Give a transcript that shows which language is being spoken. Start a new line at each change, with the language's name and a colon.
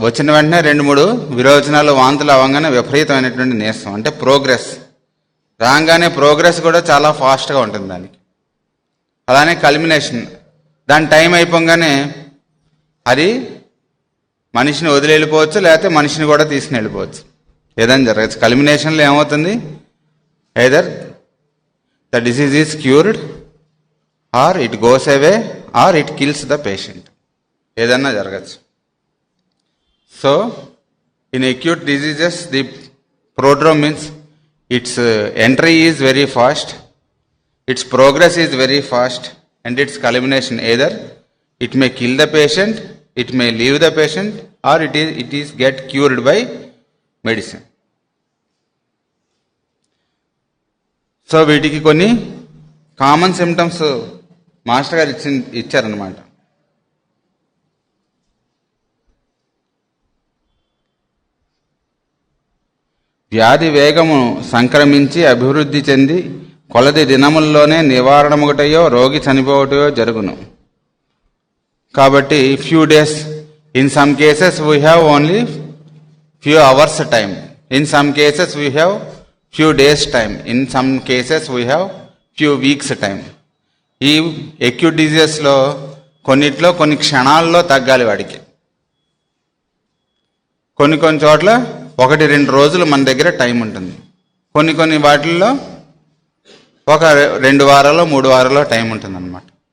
Telugu: వచ్చిన వెంటనే 2-3 విరోచనాలు, వాంతులు అవ్వగానే విపరీతమైనటువంటి నీరసం అంటే ప్రోగ్రెస్. రాగానే ప్రోగ్రెస్ కూడా చాలా ఫాస్ట్గా ఉంటుంది దానికి. అలానే కల్మినేషన్, దాని టైం అయిపోగానే అది మనిషిని వదిలి వెళ్ళిపోవచ్చు, లేకపోతే మనిషిని కూడా తీసుకుని వెళ్ళిపోవచ్చు, ఏదైనా జరగచ్చు. కల్మినేషన్లో ఏమవుతుంది,
English: either the disease is cured or it goes away or it kills the patient,
Telugu: ఏదన్నా జరగచ్చు.
English: So in acute diseases the prodrome means its entry is very fast, its progress is very fast, and its culmination either it may kill the patient, it may leave the patient, or it is get cured by medicine.
Telugu: So వీటికి కొన్ని common symptoms master గారు ఇచ్చారనమాట. వ్యాధి వేగము సంక్రమించి అభివృద్ధి చెంది కొలది దినముల్లోనే నివారణముగటయో రోగి చనిపోవటయో జరుగును.
English: కాబట్టి few days, in some cases we have only few hours time. In some cases we have few days time. In some cases we have few weeks time.
Telugu: ఈ acute diseases లో కొన్నిట్లో కొన్ని క్షణాల్లో తగ్గాలి వాడికి. కొన్ని చోట్ల 1-2 రోజులు మన దగ్గర టైం ఉంటుంది. కొన్ని వాటిల్లో 1-2 వారాలు 3 వారాల్లో టైం ఉంటుంది అన్నమాట.